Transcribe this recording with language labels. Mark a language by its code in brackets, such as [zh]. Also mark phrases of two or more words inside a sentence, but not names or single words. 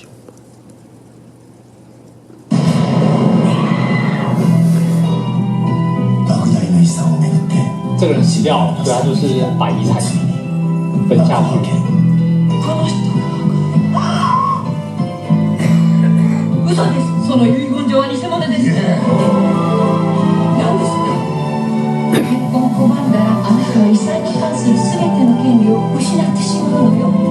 [zh] 这个人死掉，所以他就是把遗产分下去。 [ja] 嘘です。その遺言状は偽物です。何ですか。結婚を拒んだらあなたは遺産に関する全ての権利を失ってしまうのよ。